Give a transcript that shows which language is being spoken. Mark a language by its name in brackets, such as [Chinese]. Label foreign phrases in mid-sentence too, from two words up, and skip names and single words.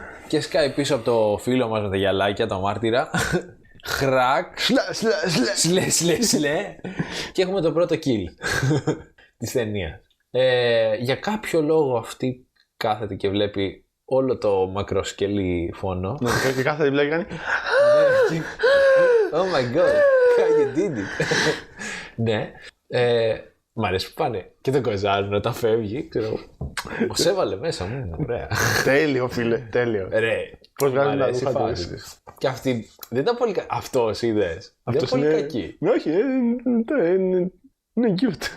[Greek] Και σκάει πίσω από το φίλο μας με τα γυαλάκια, το μάρτυρα. Χρακ. Σλε. Και έχουμε το πρώτο kill της ταινίας. Για κάποιο λόγο αυτή κάθεται και βλέπει όλο το μακροσκελή φόνο. Ναι, και κάθεται βλέπει κάνει. [English] Oh my god, how you did it. [Greek] Ναι. Μ' αρέσει που πάνε και τον κοζάρουν όταν φεύγει. Μας έβαλε μέσα μου. Ωραία. Τέλειο, φίλε. Τέλειο. Ρε. Πώς βγάζουν τα ρούχα του. Και αυτή δεν ήταν πολύ κακή. Αυτός είδες. Δεν ήταν πολύ κακή. Όχι, είναι cute.